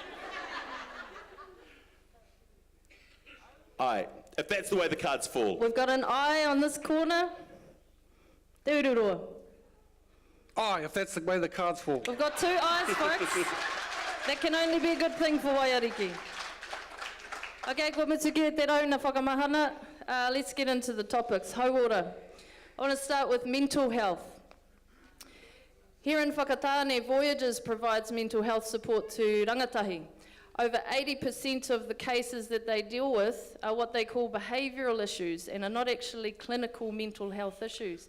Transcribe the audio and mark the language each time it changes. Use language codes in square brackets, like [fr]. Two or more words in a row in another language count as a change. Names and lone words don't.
[en] Aye, if that's the way the cards fall. We've got an aye on this corner. Te Ururoa. Aye, if that's the way the cards fall. We've got 2 ayes, folks. That can only be a good thing for Waiariki. [mi] Okay, kua mituki e te rau na whakamahana. [en] Let's get into the topics. Hauora. I want to start with mental health. Here in Whakatane, Voyages provides mental health support to rangatahi. Over 80% of the cases that they deal with are what they call behavioural issues and are not actually clinical mental health issues.